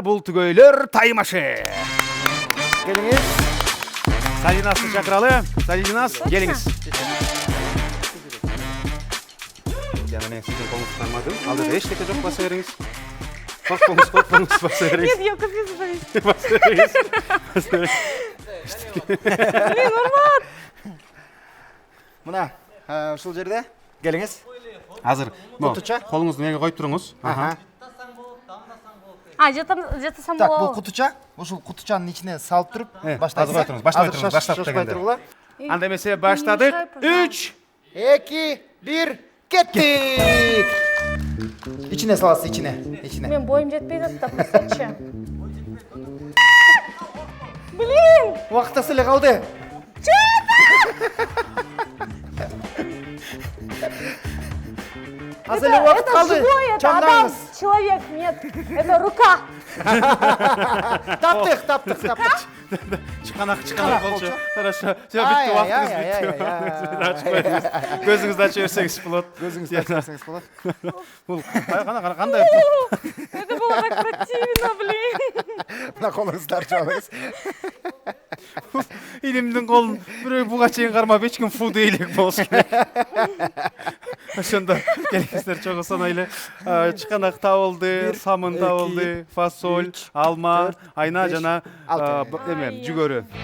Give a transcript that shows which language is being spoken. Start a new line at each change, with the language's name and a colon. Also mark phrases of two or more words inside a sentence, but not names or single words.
Kyrgyz: Бул түгөйлөр таймашы. Келиңиз. Салидинасты чакыралы. Салидинас, келиңиз. Жана мен сиздин колуңузду кармадым. Алдыда эчтеке жок, баса бериңиз. Коркпоңуз, баса бериңиз.
Russian: Нет, я капец боюсь.
Kyrgyz: Баса бериңиз.
Russian: Блин, Урмат!
Kyrgyz: Мына, ушул жерде. Келиңиз. Азыр, Кутуча? колуңузду мега коюп туруңуз. Аха.
Russian: А, где-то сам Так, было.
Kyrgyz: бул кутуча. Ушул кутучанын ичине салып туруп, Азыр баштайсыз. кой туруңуз, баштабай туруңуз, баштап Шашпай дегенде. тургула. Анда эмесе баштадык. 3. 2, 1, кеттик. Ичине саласыз, ичине. Ичине.
Kazakh: Мен бойым жетпейді, тапсырчы.
Kyrgyz: Убактысы эле калды. Азыр эле убакыт
Russian: Это
Kyrgyz: калды.
Russian: живой, это Адам,
Kyrgyz: Чамдаңыз.
Russian: человек, нет, это рука.
Kyrgyz: Таптык. Чыканак Чыканак болчу. болчу.
Russian: Хорошо. Все
Kyrgyz: бүттү, убактыңыз Ай, бүттү. Көзүңүздү ачып берсеңиз болот. Көзүңүздү ачып берсеңиз болот. Бул кандай?
Russian: Это было так противно, блин.
Kyrgyz: Мына колуңузду ачып алыңыз. Илимдин колун бирөө буга чейин кармап эч ким фу дейлик болуш керек. Ошондо келиңиздер чогуу санайлы. Чыканак табылды, самын табылды, фасоль, алма, айна жана эме жүгөрү.